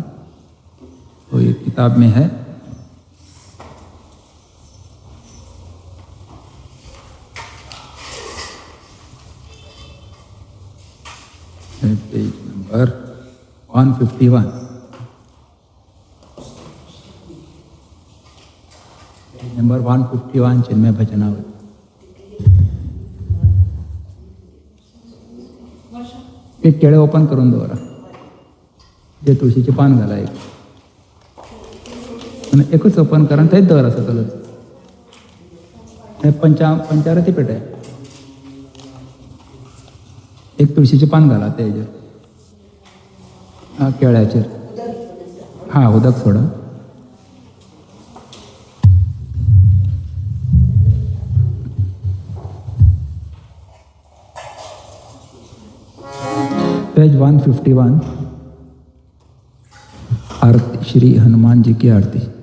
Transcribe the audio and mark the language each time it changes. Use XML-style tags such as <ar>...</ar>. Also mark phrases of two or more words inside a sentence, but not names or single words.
<hi>तो ये किताब में है। पेज नंबर 151। नंबर 151 चिन्मय भजनावली।</hi> <kok>एक केळे ओपन करून दवरा, जे तुळशीचे पान घाला एक, आणि एकच ओपन करा, थंयच दवरा सकलच।</kok> <mr>हे पंचारती पेट आहे.</mr> <kok>एक तुळशीचे पान घाला ते केळ्याचेर. हां, उदक सोडा. पेज 151.</kok> <hi>आरती, श्री हनुमान जी की आरती.</hi>